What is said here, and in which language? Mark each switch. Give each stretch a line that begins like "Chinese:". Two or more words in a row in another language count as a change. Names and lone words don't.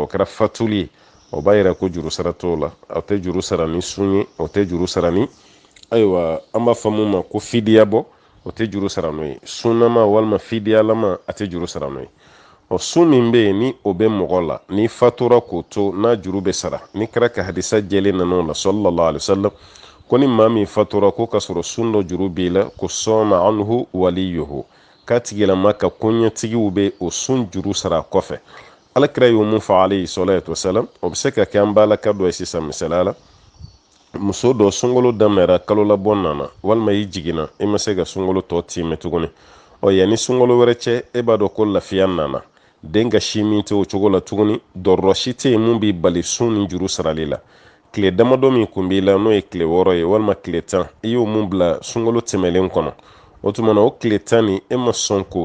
Bambara: kɛra fatuli ye o b'a yira ko juru sara t'o la o tɛ juru sara ni sun ye o tɛ juru sara ni ayiwa an b'a fɔ mun ma ko fidiya bɔ o tɛ juru sara n'o ye sunnama walima fidiyalama a tɛ juru sara n'o ye sun min bɛ yen ni o bɛ mɔgɔ la ni fatura k'o to n'a juru bɛ sara ni kɛra ka hadisa jɛlen nan'o la
Arabic: sallallahu alaihi wasallam
Bambara: ko ni maa min fatura ko ka sɔrɔ sun dɔ juru b'i la ko
Arabic: sɔma anhu waliyuhu
Bambara: k'a tigilama ka koɲɛtigiw bɛ o sun juru sara kɔfɛ. alakira y'o mun fɔ
Arabic: alayhi salatu wasalam
Bambara: o bɛ se ka kɛ an balaka dɔ ye sisan misaliya la muso dɔ sunkalo daminɛra kalo labɔ nana walima i jiginna i ma se ka sunkalo tɔ timɛ tuguni yanni sunkalo wɛrɛ cɛ e b'a dɔn ko lafiya nana den ka si min tɛ o cogo la tuguni dɔrɔrɔ si tɛ yen mun b'i bali sun ni juru sarali la tile damadɔ min kun b'i la n'o ye tile 6 ye walima tile 10 i y'o mun bila sunkalo tɛmɛlen kɔnɔ o tuma na o tile 10 ni e ma sɔn k'o